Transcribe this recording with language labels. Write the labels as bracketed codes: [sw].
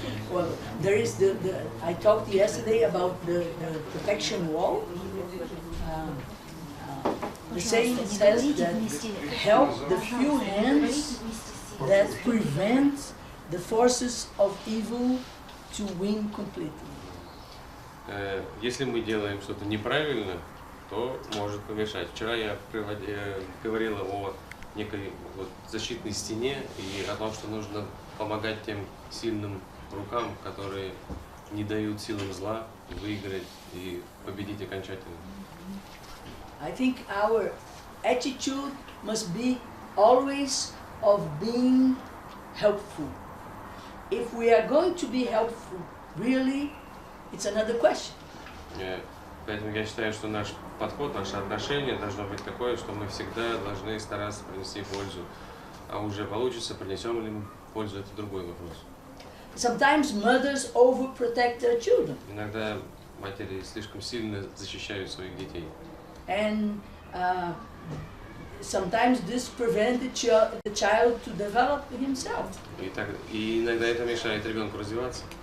[en] Well, there is I talked yesterday about the protection wall. The saying says that help the few hands that prevent the forces of evil to win completely. [ru] Если мы делаем что-то неправильно, то может помешать. Вчера я говорила о некой защитной стене и о том, что нужно помогать тем сильным рукам, которые не дают силам зла выиграть и победить окончательно. [en] I think our attitude must be always of being helpful. If we are going to be helpful, really, it's another question. [ru] Поэтому я считаю, что наш подход, наше отношение должно быть такое, что мы всегда должны стараться принести пользу. А уже получится, принесем ли мы пользу, это другой вопрос. [en] Sometimes mothers overprotect their children. [ru] Иногда матери слишком сильно защищают своих детей. [en] And sometimes this prevents the child to develop himself. [ru] И иногда это мешает ребенку развиваться.